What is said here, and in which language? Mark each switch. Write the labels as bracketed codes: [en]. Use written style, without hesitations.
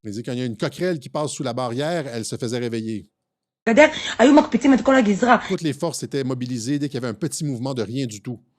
[fr] Il dit quand il y a une coquerelle qui passe sous la barrière, elle se faisait réveiller. [he] לגדר, היו מקפיצים את כל הגזרה. [fr] Toutes les forces étaient mobilisées dès qu'il y avait un petit mouvement de rien du tout.